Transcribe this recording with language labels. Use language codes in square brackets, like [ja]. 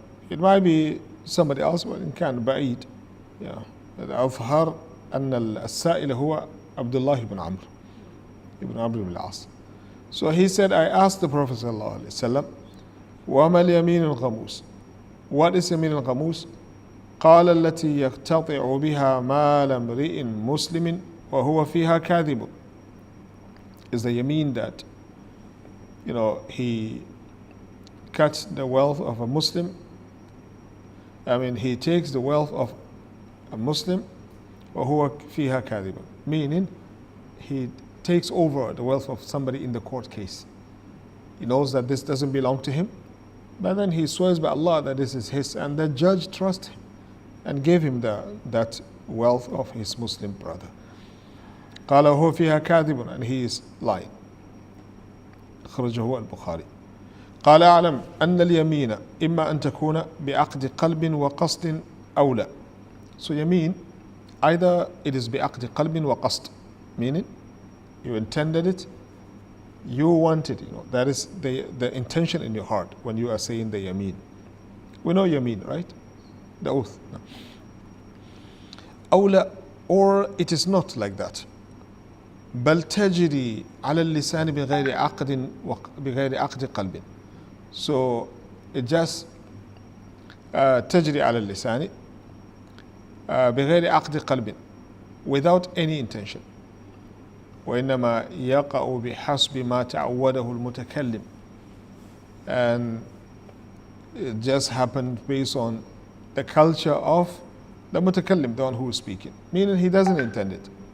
[en] It might be somebody else, but in [ar] كان بعيد. أظهر أن السائل هو عبد الله بن عمرو ibn Amr ibn al-As. [en] So he said, I asked the Prophet sallallahu alaihi wasallam, [ar] وما اليمين الغموس? [en] What is يمين الغموس? [ar] قال التي يقتطع بها مال امرئ مسلم وهو فيها كاذب. [en] Is the yameen that, he cuts the wealth of a Muslim. He takes the wealth of a Muslim [ar] وهو فيها كاذب, [en] meaning he takes over the wealth of somebody in the court case. He knows that this doesn't belong to him, but then he swears by Allah that this is his, and the judge trusts him and gave him that wealth of his Muslim brother. [ar] قال هو فيها كاذب, [en] and he is lying. [ar] أخرجه البخاري. قال أعلم أن اليمين إما أن تكون بعقد قلب وقصد أو لا. [en] So yameen, either it is [ar] بعقد قلب وقصد, [en] meaning you intended it, you wanted it. That is the intention in your heart when you are saying the yameen. We know yameen, right? The oath. No. [ar] أو لا, [en] or it is not like that. [ar] بل تجري على اللسان بغير عقد قلب. [en] So it just [ar] تجري على اللسان بغير عقد قلب, [en] without any intention. [ar] وإنما يقع بحسب ما تعوده المتكلم, [en] and it just happened based on the culture of the mutakallim, the one who is speaking, meaning he doesn't intend it.